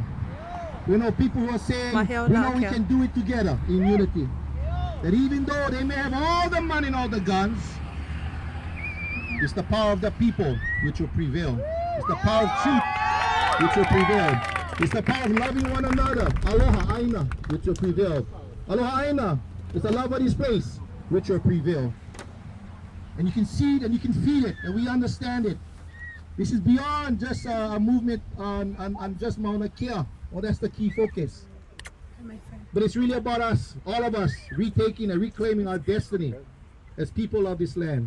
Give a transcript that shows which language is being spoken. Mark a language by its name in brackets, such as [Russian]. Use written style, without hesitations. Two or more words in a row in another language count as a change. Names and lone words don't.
[English] We know people who are saying, we know we can do it together in unity. That even though they may have all the money and all the guns, it's the power of the people which will prevail. It's the power of truth which will prevail. It's the power of loving one another. [Hawaiian] Aloha aina, [English] which will prevail. [Hawaiian] Aloha aina, [English] it's the love of this place which will prevail. And you can see it and you can feel it, and we understand it. This is beyond just a movement on just Mauna Kea. Well, that's the key focus. But it's really about us, all of us, retaking and reclaiming our destiny as people of this land.